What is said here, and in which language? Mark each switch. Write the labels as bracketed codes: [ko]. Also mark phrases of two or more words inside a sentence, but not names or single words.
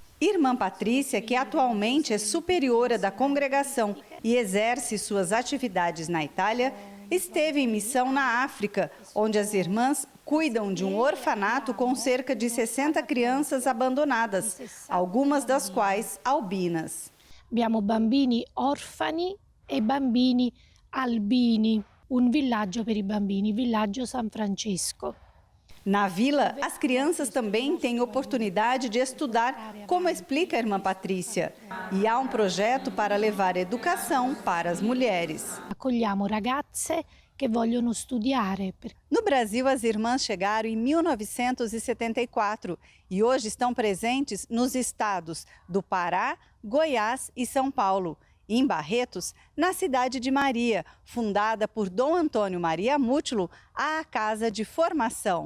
[pt] Irmã Patrícia, que atualmente é superiora da congregação e exerce suas atividades na Itália, esteve em missão na África, onde as irmãs cuidam de um orfanato com cerca de 60 crianças abandonadas, algumas das quais albinas. [it] Abbiamo bambini orfani e bambini albini. Villaggio per i bambini, Villaggio San Francesco. [pt] Na vila, as crianças também têm oportunidade de estudar, como explica a irmã Patrícia. E há um projeto para levar educação para as mulheres. [it] Accogliamo ragazze che vogliono studiare. [pt] No Brasil, as irmãs chegaram em 1974 e hoje estão presentes nos estados do Pará, Goiás e São Paulo. Em Barretos, na cidade de Maria, fundada por Dom Antônio Maria Mútulo, há a Casa de Formação.